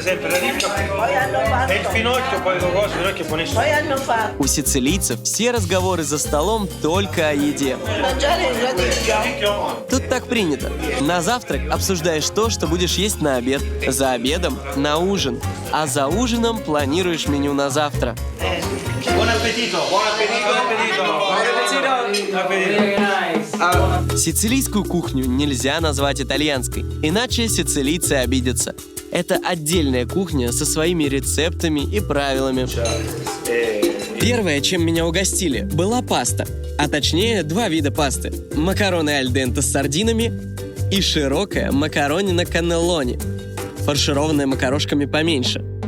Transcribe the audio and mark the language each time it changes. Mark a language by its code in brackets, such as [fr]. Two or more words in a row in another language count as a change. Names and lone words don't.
[ru] У сицилийцев все разговоры за столом только о еде. Тут так принято. На завтрак обсуждаешь то, что будешь есть на обед. За обедом – на ужин. А за ужином планируешь меню на завтра. [it] Buon appetito! Buon appetito! Buon appetito! Buon appetito! [ru] Сицилийскую кухню нельзя назвать итальянской, иначе сицилийцы обидятся. Это отдельная кухня со своими рецептами и правилами. Первое, чем меня угостили, была паста. А точнее, два вида пасты. Макароны [it] al dente [ru] с сардинами и широкая макаронина каннеллони, фаршированная макарошками поменьше.